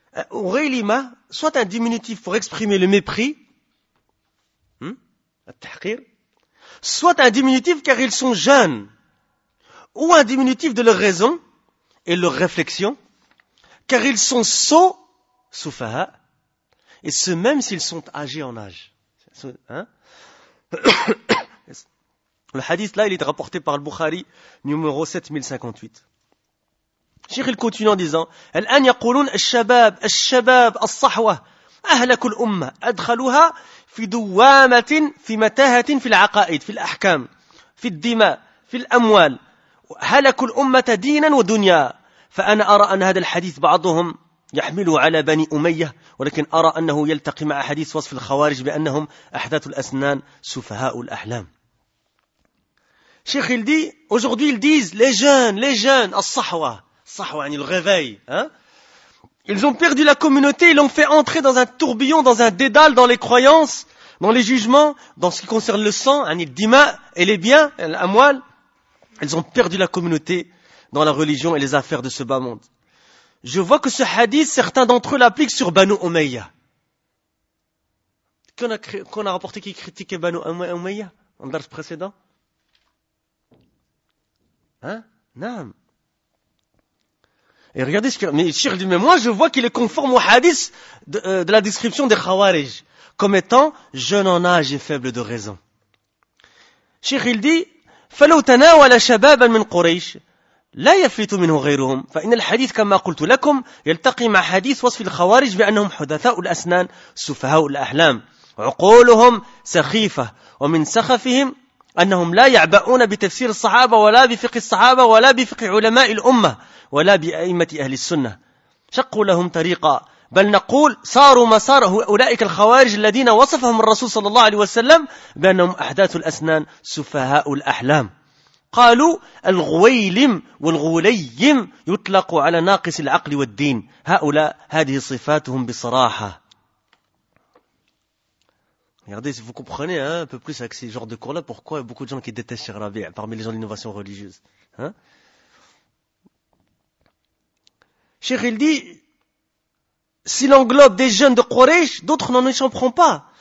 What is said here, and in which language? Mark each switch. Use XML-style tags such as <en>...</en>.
<fr>Ughaylima, soit un diminutif pour exprimer le mépris, soit un diminutif car ils sont jeunes ou un diminutif de leur raison et leur réflexion car ils sont sots soufaha et ce même s'ils sont âgés en âge hein? Le hadith là il est rapporté par le Bukhari numéro 7058 Cheikh il continue en disant</fr> <ar>الآن يقولون الشباب الشباب الصحوة أهلك الأمة أدخلوها في دوامة في متاهة في العقائد في الأحكام في الدماء في الأموال هلك الأمة دينا ودنيا فأنا أرى أن هذا الحديث بعضهم يحمله على بني أمية ولكن أرى أنه يلتقي مع حديث وصف الخوارج بأنهم أحداث الأسنان سفهاء الأحلام شيخ</ar> <fr>il dit aujourd'hui ils disent les jeunes</fr> <ar>الصحوة الصحوة يعني الغفاي</ar> <fr>Ils ont perdu la communauté, ils l'ont fait entrer dans un tourbillon, dans un dédale, dans les croyances, dans les jugements, dans ce qui concerne le sang, anidima, et les biens, l'amwal. Ils ont perdu la communauté dans la religion et les affaires de ce bas monde. Je vois que ce hadith, certains d'entre eux l'appliquent sur Banu Umayya. Qu'on a rapporté qui critiquait Banu Umayya en dars précédent? Hein? Naam. Et regardez ce que... Mais Cheikh dit, mais moi je vois qu'il est conforme au hadith de la description des Khawarij, comme étant jeune en âge et faible de raison. Cheikh il dit,</fr> <ar>فَلَوْ تَنَاوَلَ شَبَابًا مِنْ قُرَيْشٍ لا يفلت منه غيرهم فإن الحديث كما قلت لكم يلتقي مع حديث وصف الخوارج بأنهم حدثاء الأسنان سفهاء الأحلام عقولهم سخيفة ومن سخفهم أنهم لا يعبؤون بتفسير الصحابة ولا بفقه الصحابة ولا بفقه علماء الأمة ولا بأئمة أهل السنة شقوا لهم طريقا بل نقول صاروا مسار أولئك الخوارج الذين وصفهم الرسول صلى الله عليه وسلم بأنهم أحداث الأسنان سفهاء الأحلام قالوا الغويلم والغوليم يطلق على ناقص العقل والدين هؤلاء هذه صفاتهم بصراحة.</ar> <fr>Regardez, vous comprenez hein, un peu plus avec ce genre de cours-là pourquoi il y a beaucoup de gens qui détestent Cheikh Rabi' parmi les gens de l'innovation religieuse. Hein? Cheikh il dit, si l'englobe des jeunes de Quraysh, d'autres n'en échapperont pas.</fr>